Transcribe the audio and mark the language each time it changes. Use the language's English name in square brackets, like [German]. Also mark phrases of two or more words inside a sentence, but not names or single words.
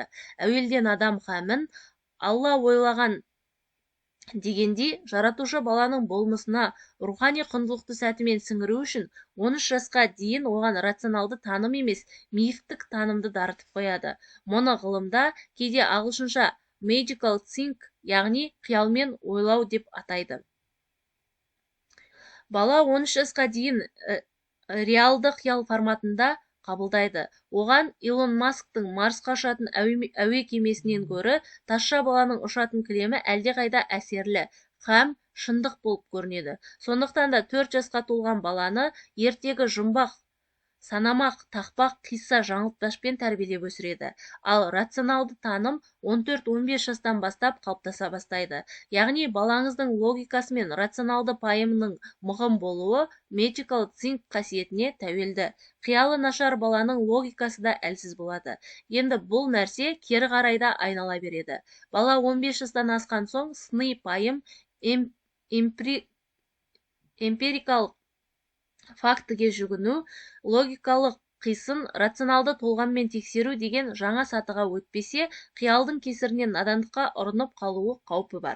[Kazakh] Әуелден адам қамын Алла ойлаған дегендей, жаратушы баланың болмысына рухани құндылықты сәтімен сіңіру үшін 13 жасқа дейін оған рационалды таным емес, мифтік танымды дарытып қояды. Мұны ғылымда кейде ағылшынша [English] magical think, [Kazakh] яғни қиялмен ойлау деп атайды. Бала 13 жасқа дейін реалды қиял форматында қабылдайды. Оған Илон Масктың Марсқа ұшатын әуе кемесінен гөрі тазша баланың ұшатын кілемі әлдеқайда әсерлі һәм шындық болып көрінеді. Сондықтан да 4 жасқа толған баланы ертегі жұмбақ, санамақ, тақпақ, қисса, жаңылтпашпен тәрбиелеп өсіреді. Ал рационалды таным 14-15 жастан бастап қалыптаса бастайды. Яғни балаңыздың логикасы мен рационалды пайымының мығым болуы [English] magical think [Kazakh] қасиетіне тәуелді. Қиялы нашар баланың логикасы да әлсіз болады. Енді бұл нәрсе кері қарайда айнала береді. Бала 15 жастан асқан соң сыни пайым, эмпирикалық фактіге жүгіну, логикалық қисын рационалды толғаммен тексеру деген жаңа сатыға өтпесе, қиялдың кесірінен надандыққа ұрынып қалуы қаупі бар.